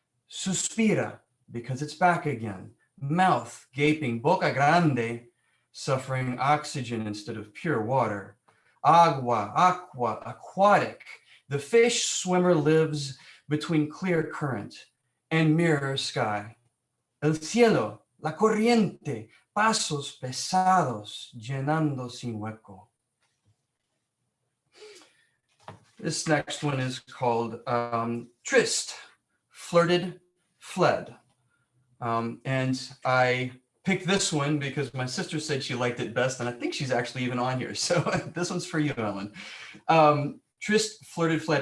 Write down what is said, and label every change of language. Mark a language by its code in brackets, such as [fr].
[es] Suspira, [en] because it's back again, mouth gaping, [es] boca grande, [en] suffering oxygen instead of pure water. Agua, aquatic. The fish swimmer lives between clear current and mirror sky. [es] El cielo, la corriente, pasos pesados, llenando sin hueco. [en] This next one is called Tryst, Flirted, Fled. And I picked this one because my sister said she liked it best, and I think she's actually even on here. So this one's for you, Ellen. Tryst, Flirted, Fled.